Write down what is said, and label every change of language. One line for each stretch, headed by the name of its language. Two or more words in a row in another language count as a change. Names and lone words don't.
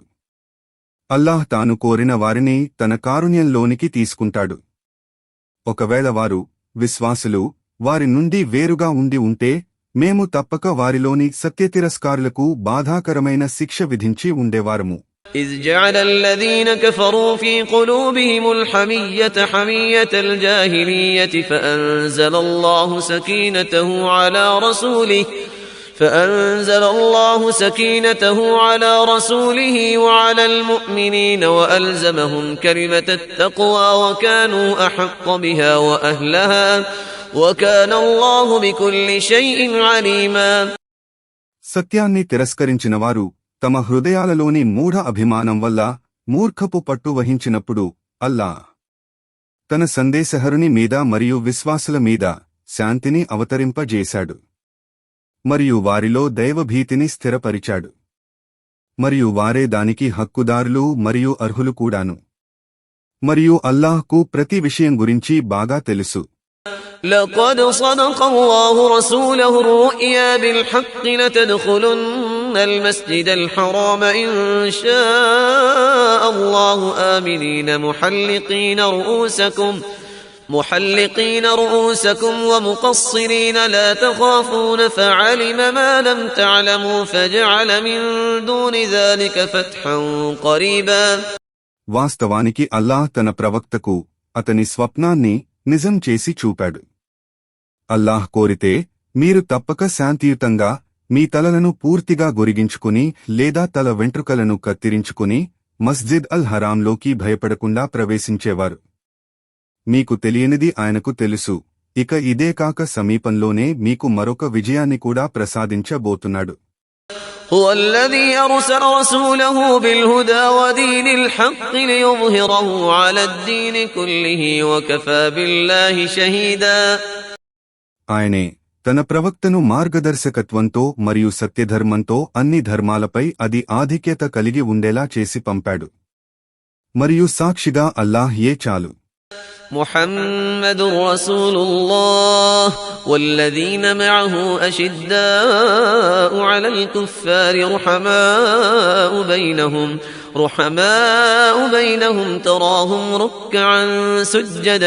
Telugu: అల్లాహ్ తాను కోరిన వారిని తన కారుణ్యంలోనికి తీసుకుంటాడు. ఒకవేళ వారు విశ్వాసులు వారి నుండి వేరుగా ఉండి ఉంటే మేము తప్పక వారిలోని సత్యతిరస్కారులకు బాధాకరమైన శిక్ష విధించి ఉండేవారము.
Arabic: إذ جعل الذين كفروا في قلوبهم الحمية حمية الجاهلية فأنزل الله سكينته على رسوله وعلى المؤمنين وألزمهم كلمة التقوى وكانوا أحق بها وأهلها وكان الله بكل شيء عليما.
Telugu: సత్యాన్ని తిరస్కరించిన వారు తమ హృదయాలలోని మూఢ అభిమానం వల్ల మూర్ఖపు పట్టు వహించినప్పుడు అల్లాహ్ తన సందేశహరుని మీద మరియు విశ్వాసుల మీద శాంతిని అవతరింపజేశాడు. మరియు వారిలో దైవభీతిని స్థిరపరిచాడు. మరియు వారే దానికి హక్కుదారులు మరియు అర్హులు కూడాను. మరియు అల్లాహ్కు ప్రతి విషయం గురించి బాగా తెలుసు.
Arabic: لقد صدق الله رسوله الرؤيا بالحق لتدخلن المسجد الحرام إن شاء الله آمنين محلقين رؤوسكم محلقين رؤوسكم ومقصرين لا تخافون فعلم ما لم تعلموا فجعل من دون ذلك فتحا قريبا.
Telugu: వాస్తవానికి అల్లాహ్ తన ప్రవక్తకు అతని స్వప్నాన్ని నిజం చేసి చూపాడు. అల్లాహ్ కోరితే మీరు తప్పక శాంతియుతంగా మీ తలలను పూర్తిగా గొరిగించుకుని లేదా తల వెంట్రుకలను కత్తిరించుకుని మస్జిద్ అల్ హరాంలోకి భయపడకుండా ప్రవేశించేవారు. మీకు తెలియనిది ఆయనకు తెలుసు. ఇక ఇదే కాక సమీపంలోనే మీకు మరొక విజయాన్ని కూడా ప్రసాదించబోతున్నాడు.
Arabic: هو الذي أرسل رسوله بالهدى ودين الحق ليظهره على الدين كله وكفى بالله شهيدا.
Telugu: ఆయనే తన ప్రవక్తను మార్గదర్శకత్వంతో మరియు సత్యధర్మంతో అన్ని ధర్మాలపై అది ఆధిక్యత కలిగి ఉండేలా చేసి పంపాడు. మరియు సాక్షిగా అల్లాహ్ ఏ చాలు.
Arabic: محمد رسول الله والذين معه أشداء على الكفار رحماء بينهم تراهم ركعا سجدا